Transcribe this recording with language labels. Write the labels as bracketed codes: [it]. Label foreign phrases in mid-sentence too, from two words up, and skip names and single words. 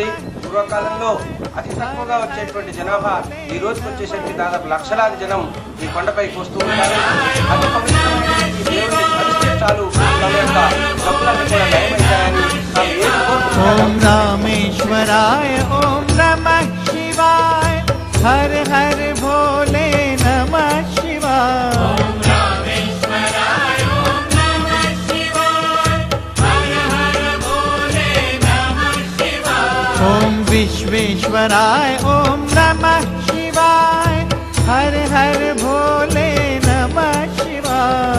[te] పూర్వకాలంలో అతి తక్కువగా వచ్చేటువంటి జనాభా ఈ రోజుకి వచ్చేసరికి దాదాపు లక్షలాది జనం ఈ కొండపైకి వస్తూ ఉంటారు. అతి పవిత్రమైన ఈ దేవుడిని కలిస్తే చాలు తమ యొక్క జబ్బులన్నీ కూడా నయమవుతాయని తాము ఏది కోరుకుంటున్నారో. [sa] ఓం రామేశ్వరాయ ఓం నమః శివాయ, హర హర భోలే నమః శివాయ. ओम विश्वेश्वराय ओम नमः शिवाय, हर हर भोले नमः शिवाय.